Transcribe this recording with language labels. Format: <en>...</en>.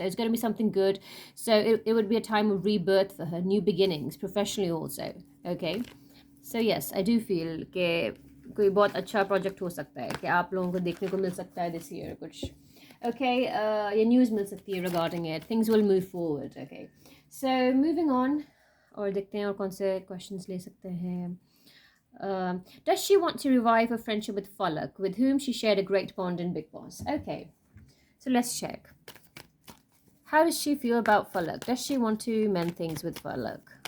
<en>So it's going to be something good. So it would be a time of rebirth for her, new beginnings professionally also. Okay, so yes, I do feel</en> <hi>कि कोई बहुत अच्छा project हो सकता है कि आप लोगों को देखने को मिल सकता है this year कुछ. Okay, ये न्यूज़ मिल सकती है regarding it.</hi> <en>Things will move forward. Okay, so moving on,</en> <hi>और देखते हैं और कौन से questions ले सकते हैं.</hi> <en>Does she want to revive her friendship with Falak, with whom she shared a great bond in Big Boss? Okay, so let's check. How does she feel about Falak? Does she want to mend things with Falak?</en>